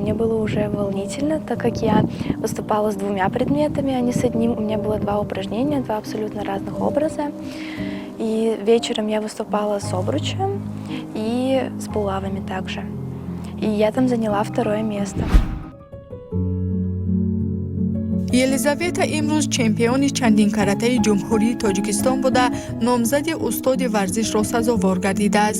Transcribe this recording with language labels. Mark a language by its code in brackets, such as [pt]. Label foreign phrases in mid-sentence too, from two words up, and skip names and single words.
[ru] Мне было уже волнительно, так как я выступала с 2 предметами, а не с одним. У меня было 2 упражнения, 2 абсолютно разных образа. И вечером я выступала с обручем и с булавами также. И я там заняла второе место. [tg] елизавета имрӯз чемпиони чандин каратаи ҷумҳурии тоҷикистон буда номзади устоди варзишро сазовор гардидааст.